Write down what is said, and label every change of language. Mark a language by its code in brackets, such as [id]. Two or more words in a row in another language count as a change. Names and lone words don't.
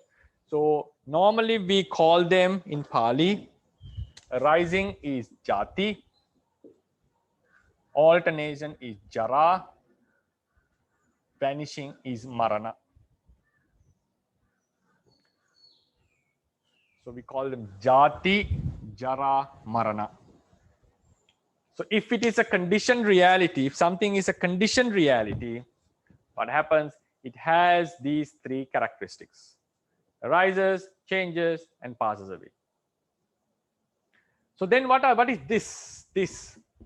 [en] So normally we call them in Pali, arising is jati, alternation is jara, vanishing is marana. So we call them [pi] jati, jara, marana. [en] So if it is a conditioned reality, if something is a conditioned reality, what happens? It has these three characteristics: arises, changes, and passes away. So then what is this?